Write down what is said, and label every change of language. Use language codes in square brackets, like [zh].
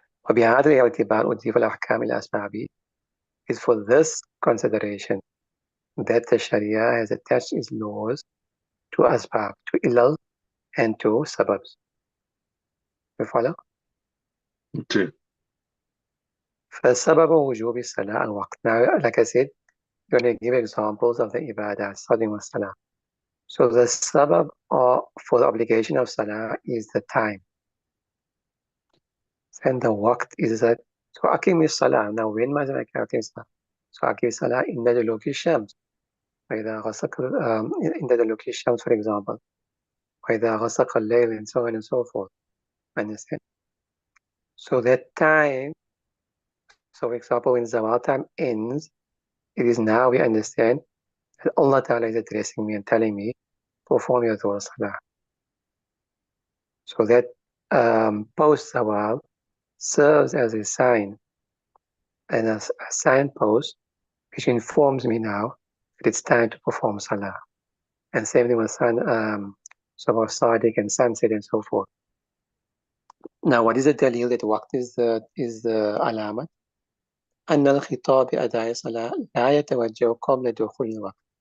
[ar] وبهذا الاعتبار أضيف الأحكام الأسبابي [en] is for this consideration that the Sharia has attached its laws to asbab, to ilal, and to sababs. You follow? Okay. [ar] فالسبب وجوب الصلاة الوقت. [en] Now, like I said, you're going to give examples of the ibadah, starting with salah. So the sabab for the obligation of salah is the time. And the waqt is that, so aqim salah. Now, when must I aqim salah? So aqim salah in the location. [ar] وإذا غسق [en] in the location, for example. [ar] وإذا غسق الليل, [en] and so on and so forth. Understand? So that time, so for example, when zawal time ends, it is now we understand that Allah Ta'ala is addressing me and telling me, perform your dhuhr salah. So that post zawal serves as a sign and as a signpost which informs me now that it's time to perform salah. And same thing with Sabah Sadiq and sunset and so forth. Now, what is the dalil that waqt is the alamat? [ar] أن الخطاب بأداء الصلاة لا يتوجه قبل دخول الوقت.